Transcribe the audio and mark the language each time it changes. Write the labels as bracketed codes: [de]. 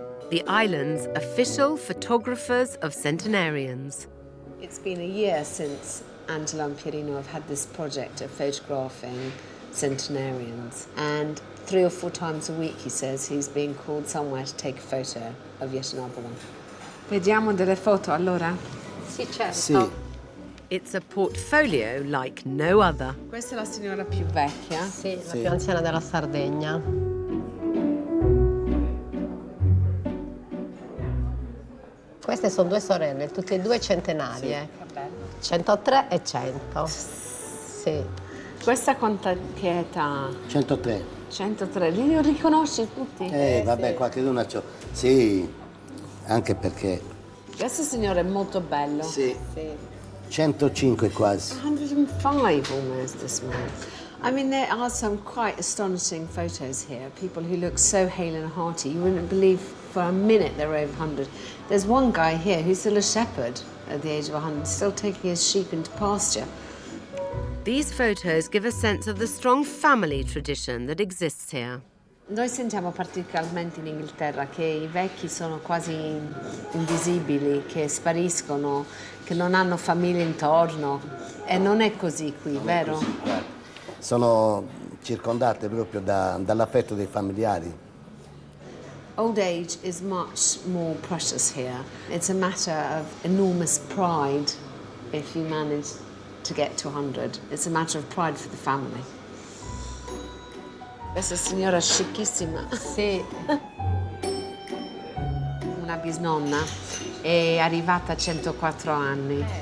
[en] The island's official photographers of centenarians. It's been a year since Angela and Pierino have had this project of photographing centenarians. And 3 or 4 times a week, he says, he's being called somewhere to take a photo of yet another one. [it] Vediamo delle foto, allora? Sì, certo. Sì. [en] It's a portfolio like no other. [it] Questa è la signora più vecchia. Sì, la più anziana della Sardegna. Queste sono 2 sorelle, tutte e 2 centenarie. Che bello. 103 e 100. Sì. Questa che età? 103. 103. Li riconosci tutti? Vabbè, qualcheduno c'ho. Sì, anche perché. Questo signore è molto bello. Sì. 105 quasi. [en] 105 almost, this man. I mean, there are some quite astonishing photos here. People who look so hale and hearty. You wouldn't believe for a minute they're over 100. There's one guy here who's still a shepherd at the age of 100, still taking his sheep into pasture. These photos give a sense of the strong family tradition that exists here. [it] Noi sentiamo particolarmente in Inghilterra che i vecchi sono quasi invisibili, che spariscono, che non hanno famiglie intorno. E non è così qui, Non è vero? così, guarda. Sono circondate proprio dall'affetto dei familiari. [en] Old age is much more precious here. It's a matter of enormous pride if you manage to get to 100. It's a matter of pride for the family. [it] Questa signora scicchissima. Sì. Una bisnonna è arrivata a 104 anni.